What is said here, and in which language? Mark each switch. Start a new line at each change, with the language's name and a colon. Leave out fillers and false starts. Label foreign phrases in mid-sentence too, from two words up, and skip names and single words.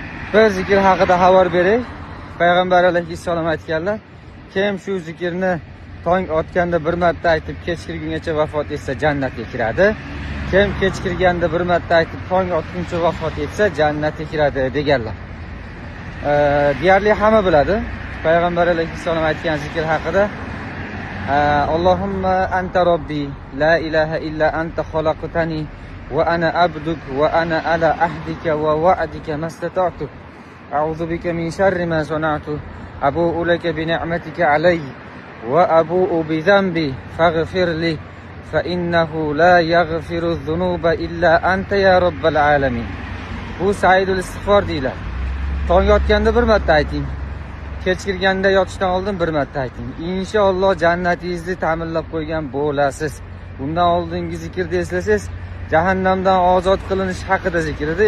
Uzbek: Bir zikr haqida xabar beray. Payg'ambar alayhissalom aytganlar, kim shu zikrni tong otganda bir marta aytib kech kirgungacha vafot etsa jannatga kiradi. Kim kech kirganda bir marta aytib tong otguncha vafot etsa jannatga kiradi deganlar. Deyarli hamma biladi. Payg'ambar alayhissalom aytgan zikr haqida
Arabic: اللهم أنت ربي لا إله إلا أنت خلقتني وأنا عبدك وأنا على عهدك ووعدك ما استطعت أعوذ بك من شر ما صنعت أبوء لك بنعمتك علي وأبوء بذنبي فاغفر لي فإنه لا يغفر الذنوب إلا أنت يا رب العالمين.
Uzbek: Bu
Arabic: سيد الاستغفار
Uzbek: deyiladi. Tong yotganda bir marta ayting. Kech kirganda yotishdan oldin bir marta ayting. Inshaalloh jannatingizni ta'minlab qo'ygan bo'lasiz. Bundan oldingi zikrni eslasangiz, jahannamdan ozod qilinish haqida zikr edi.